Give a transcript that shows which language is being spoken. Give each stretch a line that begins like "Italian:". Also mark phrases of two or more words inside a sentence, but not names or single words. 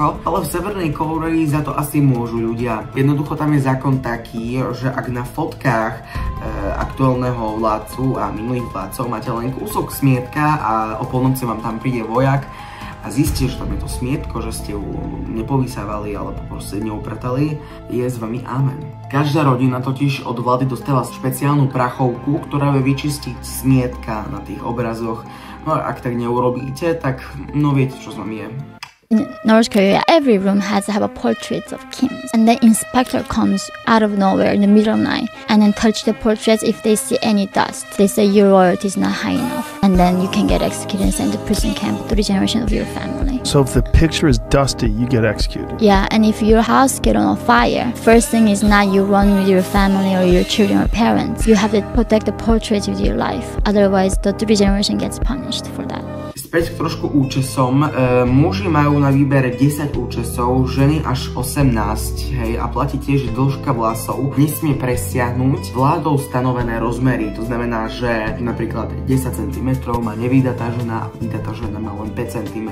Slovak: Ale v Severnej Kórei za to asi môžu ľudia. Jednoducho tam je zákon taký, že ak na fotkách aktuálneho vládcu a minulých vládcov máte len kúsok smietka a o polnoci vám tam príde vojak a zistí, že tam je to smietko, že ste ju nepovysávali alebo proste neupratali, je s vami amen. Každá rodina totiž od vlády dostáva špeciálnu prachovku, ktorá vie vyčistiť smietka na tých obrazoch. No a ak tak neurobíte, tak no viete, čo s vami je.
English: In North Korea, every room has to have a portrait of Kims. And the inspector comes out of nowhere in the middle of the night and then touch the portraits if they see any dust. They say your royalty is not high enough. And then you can get executed and sent to prison camp, 3 generations of your family. So if the picture is dusty, you get executed? Yeah, and if your house get on fire, first thing is not you run with your family or your children or parents. You have to protect the portraits with your life. Otherwise, the 3 generation gets punished for that.
Slovak: Späť k trošku účesom. Muži majú na výber 10 účesov, ženy až 18, hej, a platí tiež, že dĺžka vlasov nesmie presiahnuť vládou stanovené rozmery. To znamená, že napríklad 10 cm má nevydatá žena a vydatá žena má len 5 cm.